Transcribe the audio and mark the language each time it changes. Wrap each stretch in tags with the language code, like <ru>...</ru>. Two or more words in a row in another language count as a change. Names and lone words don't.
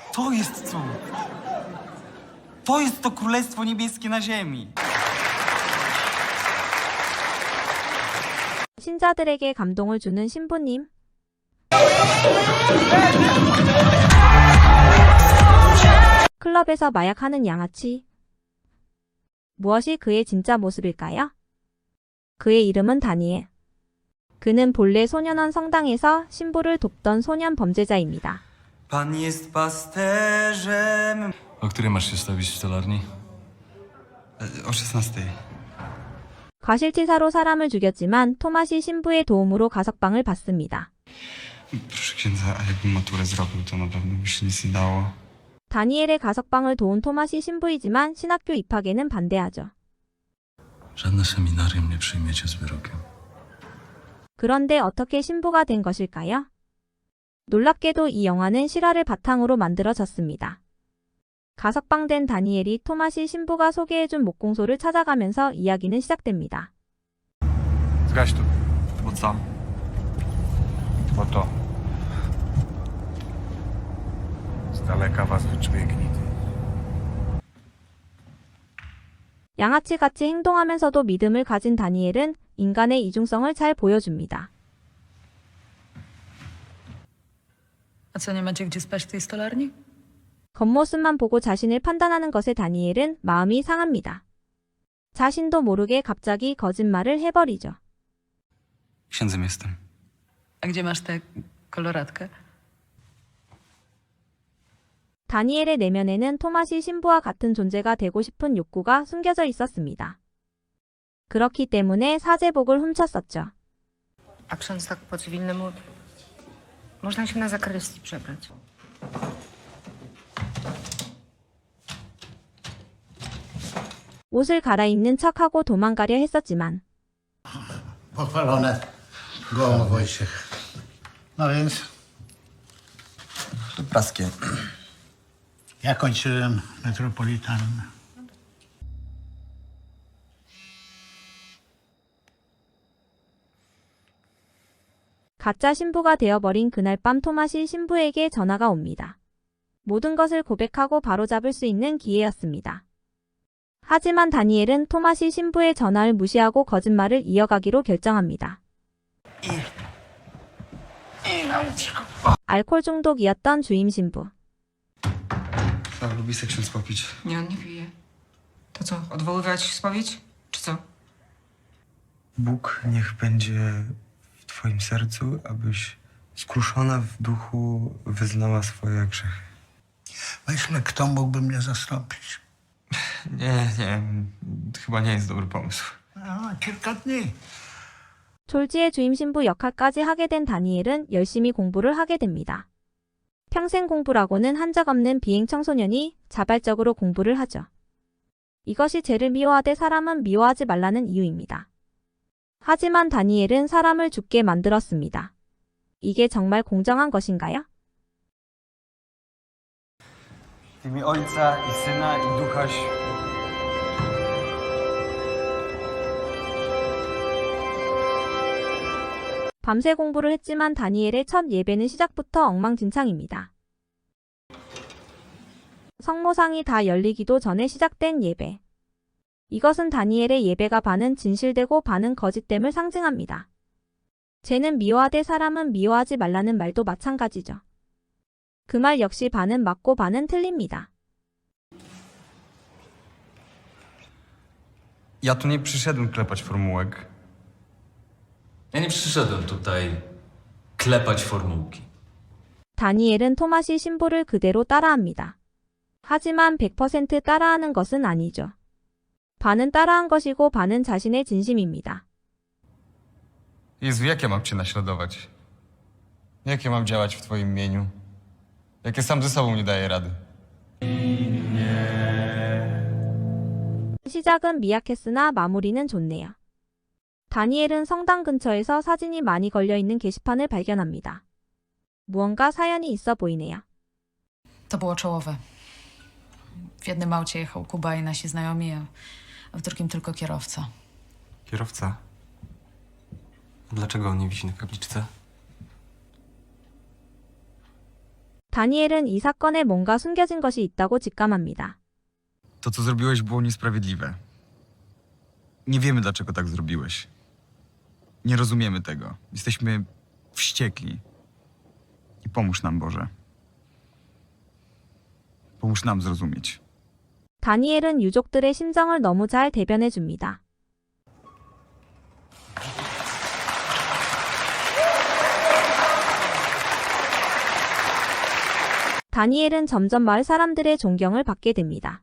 <pl>To jest cud. To jest to Królestwo Niebieskie na ziemi.</pl> <ko>신자들에게 감동을 주는 신부님. 클럽에서 마약하는 양아치. 무엇이 그의 진짜 모습일까요? 그의 이름은 다니엘. 그는 본래 소년원 성당에서 신부를 돕던 소년 범죄자입니다.</ko> <pl>Pan jest pasterzem. O której masz się stawić w stolarni? O 16.</pl> <ko>과실치사로 사람을 죽였지만 토마시 신부의 도움으로 가석방을 받습니다.</ko> <pl>Proszę księdza, a jakbym maturę zrobił, to na pewno by się nic nie dało.</pl> <ko>다니엘의 가석방을 도운 토마시 신부이지만 신학교 입학에는 반대하죠.</ko> <pl>Żadne seminarium nie przyjmiecie z wyrokiem.</pl> <ko>그런데 어떻게 신부가 된 것일까요? 놀랍게도 이 영화는 실화를 바탕으로 만들어졌습니다. 가석방된 다니엘이 토마시 신부가 소개해준 목공소를 찾아가면서 이야기는 시작됩니다.</ko> <pl>Zgaś to. Bo co? Bo to. Z daleka was wyczuje gnidy.</pl> <ko>양아치같이 행동하면서도 믿음을 가진 다니엘은 인간의 이중성을 잘 보여줍니다.</ko> <pl>A co, nie macie gdzie spać w tej stolarni?</pl> <ko>겉모습만 보고 자신을 판단하는 것에 다니엘은 마음이 상합니다. 자신도 모르게 갑자기 거짓말을 해버리죠.</ko> <pl>Księdzem jestem. A gdzie masz tę koloratkę?</pl> <ko>다니엘의 내면에는 토마시 신부와 같은 존재가 되고 싶은 욕구가 숨겨져 있었습니다. 그렇기 때문에 사제복을 훔쳤었죠.</ko> <pl>A ksiądz tak po cywilnemu... Można się na zakrystii przebrać.</pl> <ko>옷을 갈아입는 척하고 도망가려 했었지만</ko> <pl>Pochwalone gołąb Wojciech. No więc To praskie. ja kończyłem metropolitan.</pl> <ko>가짜 신부가 되어버린 그날 밤 토마시 신부에게 전화가 옵니다. 모든 것을 고백하고 바로잡을 수 있는 기회였습니다. 하지만 다니엘은 토마시 신부의 전화를 무시하고 거짓말을 이어가기로 결정합니다. 알코올 중독이었던 주임 신부.</ko> <pl>Lubi se ksiądz popić. Nie, on nie pije. To co, odwoływać spowiedź? Czy co? Bóg niech będzie w twoim sercu, abyś skruszona w duchu wyznała swoje grzechy. Myślę, kto mógłby mnie zastąpić. Nie, chyba nie jest dobry pomysł. No, kilka dni.</pl> <ko>졸지의 주임 신부 역할까지 하게 된 다니엘은 열심히 공부를 하게 됩니다. 평생 공부라고는 한 적 없는 비행 청소년이 자발적으로 공부를 하죠. 이것이 죄를 미워하되 사람은 미워하지 말라는 이유입니다. 하지만 다니엘은 사람을 죽게 만들었습니다. 이게 정말 공정한 것인가요?</ko> <pl>W imię Ojca i Syna i Ducha</pl> <ko>밤새 공부를 했지만 다니엘의 첫 예배는 시작부터 엉망진창입니다. 성모상이 다 열리기도 전에 시작된 예배. 이것은 다니엘의 예배가 반은 진실되고 반은 거짓됨을 상징합니다. 죄는 미워하되 사람은 미워하지 말라는 말도 마찬가지죠. 그 말 역시 반은 맞고 반은 틀립니다.</ko> <pl>Ja tu nie przyszedłem klepać formułek. Ja nie przyszedłem tutaj klepać formułki.</pl> <ko>다니엘은 토마시 신부를 그대로 따라합니다. 하지만 100% 따라하는 것은 아니죠. 반은 따라한 것이고 반은 자신의 진심입니다.</ko> <pl>Jezu, jak ja mam cię naśladować? Jak ja mam działać w twoim imieniu? Jak ja sam ze sobą nie daję rady?</pl> <ko>시작은 미약했으나 마무리는 좋네요. 다니엘은 성당 근처에서 사진이 많이 걸려있는 게시판을 발견합니다. 무언가 사연이 있어 보이네요.</ko> <pl>To było czołowe. W jednym aucie jechał Kuba i nasi znajomi, a w drugim tylko kierowca. Kierowca? Dlaczego on nie wisi na kapliczce?</pl> <ko>다니엘은 이 사건에 뭔가 숨겨진 것이 있다고 직감합니다.</ko> <pl>To, co zrobiłeś, było niesprawiedliwe. Nie wiemy, dlaczego tak zrobiłeś. Nie rozumiemy tego. Jesteśmy wściekli. I pomóż nam, Boże. pomóż nam zrozumieć.</pl> <ko>다니엘은 유족들의 심정을 너무 잘 대변해 줍니다. 다니엘은 점점 마을 사람들의 존경을 받게 됩니다.</ko>